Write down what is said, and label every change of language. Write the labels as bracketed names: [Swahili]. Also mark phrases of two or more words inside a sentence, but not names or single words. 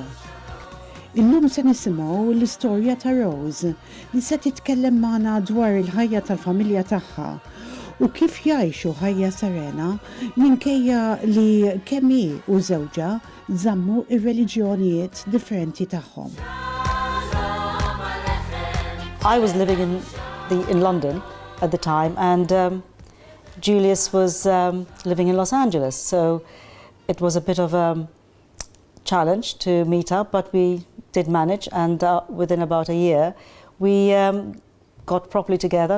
[Maltese] Illum se nisimgħu l-istorja ta' Rose li se titkellem magħna dwar il-ħajja tal-familja tagħha u kif jgħixu ħajja serena minkejja li kemm hi u żewġha żammu ir-reliġjonijiet differenti tagħhom. [English] I was living in London at the time, and Julius was living in Los Angeles, so it was a bit of a challenge to meet up, but we did manage, and within about a year we got properly together.